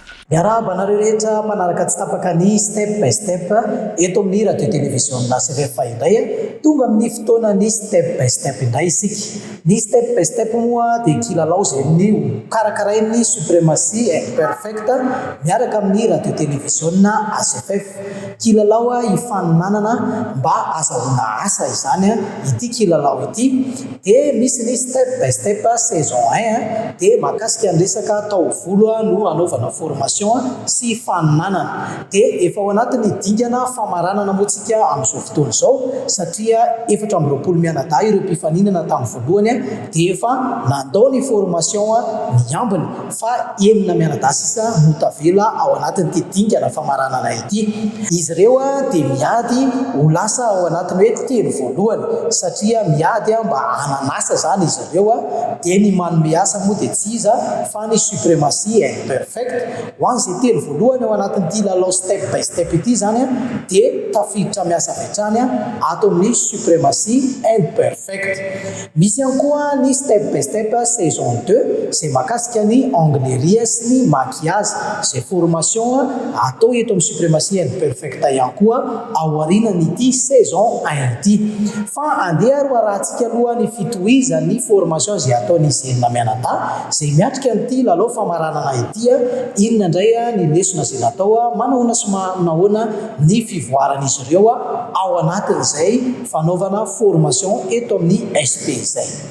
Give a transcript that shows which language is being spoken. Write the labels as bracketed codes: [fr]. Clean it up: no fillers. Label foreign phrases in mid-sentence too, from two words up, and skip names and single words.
[mg] Miarahaba anareo rehetra mpanaraka tsy tapaka ny step by step eto amin'ny radio télévision CFFA indray tonga amin'ny fotoana ny step by step indray isika. Ny step by step moa dia kilalao izay ny karakarain'ny suprématie imperfecte miaraka amin'ny radio télévision ACFF. Kilalao ifaninanana mba azahoana asa izany ity kilalao ity. Dia misy ny step by step saison 1 dia mahakasika ny resaka taovolo no anaovana formation sy faninanana. Dia efa ao anatin'ny dingana famaranana moa tsika amin'izao fotoana izao satria 420 mianadahy ireo mpifaninana tamin'ny voalohany dia efa nandao ny formation ny ambiny fa 9 mianadahy sisa no tavela ao anatin'ity dingana famaranana ity. Izy ireo dia miady ho lasa ao anatiny hoe telo voalohany satria miady mba hananasa zany izy ireo dia ny manome asa moa dia tsy iza fa ny suprématie imperfecte. Hoan'izay telo voalohany ao anatin'ity lalao step by step ity zany dia tafiditra miasa avy hatrany ato amin'ny suprématie imperfecte. Misy ihany koa ny step by step saison 2 izay mahakasika ny anglerie sy ny maquillage. Izay formation atao eto amin'ny suprématie imperfecte ihany koa ao aorianan'ity saison 1 ity. Fa andeha ro arahantsika aloha ny fitohizan'ny formation izay ataon'izy enina mianadahy izay miatrika an'ity lalao famaranana ity inona indray ny lesona izay natao manahoana sy manahoana ny fivoaran'izy ireo ao anatin'izay fanaovana formation eto amin'ny SP izay.